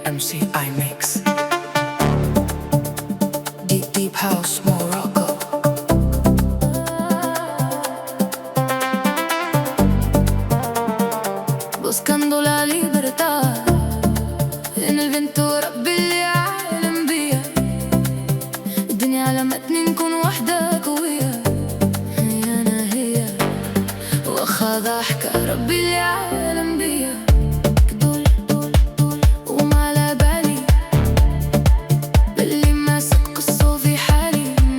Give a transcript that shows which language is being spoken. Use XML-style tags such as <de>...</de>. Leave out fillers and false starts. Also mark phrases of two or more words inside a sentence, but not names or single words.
<en>MCI Mix Deep House Morocco.</en> <es>Buscando la libertad en el viento</es> <ar>ربي اللي عالم بيا. الدنيا علمتني نكون واحدة قوية، هي أنا هي واخا ضحكة ربي اللي عالم بيا. وما على بالي باللي ماسك قصو في حالي.</ar>